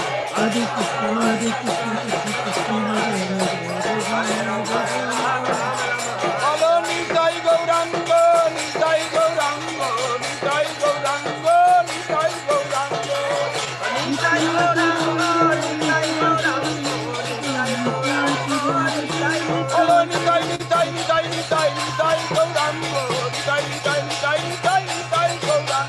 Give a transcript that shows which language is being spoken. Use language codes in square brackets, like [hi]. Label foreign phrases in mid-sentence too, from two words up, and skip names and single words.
[sa] हरे कृष्ण हरे कृष्ण कृष्ण कृष्ण हरे हरे हरे राम हरे राम राम [bn] বলো [sa] Rama, [bn] নিতাই গৌরাঙ্গ, নিতাই গৌরাঙ্গ, নিতাই গৌরাঙ্গ, নিতাই গৌরাঙ্গ। Nitai Gauranga, Nitai Gauranga, Nitai Gauranga, Nitai বলো Nityananda. নিতাই নিতাই নিতাই নিতাই নিতাই গৌরাঙ্গ, নিতাই নিতাই নিতাই নিতাই নিতাই গৌরাঙ্গ।